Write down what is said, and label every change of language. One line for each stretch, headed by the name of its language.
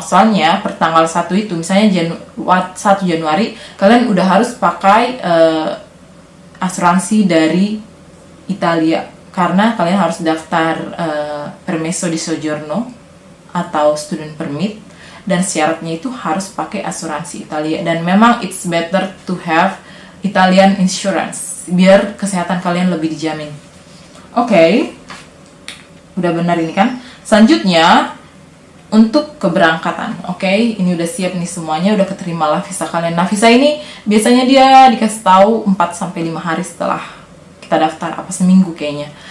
Indonesian: Soalnya per tanggal 1 itu, misalnya 1 Januari, kalian udah harus pakai asuransi dari Italia. Karena kalian harus daftar permesso di soggiorno atau student permit. Dan syaratnya itu harus pakai asuransi Italia. Dan memang
English: it's better to have Italian insurance.
Indonesian: Biar kesehatan kalian lebih dijamin. Oke, udah benar ini kan. Selanjutnya untuk keberangkatan. Oke, ini udah siap nih semuanya, udah keterima lah visa kalian. Nah, visa ini biasanya dia dikasih tahu 4-5 hari setelah kita daftar, apa seminggu kayaknya.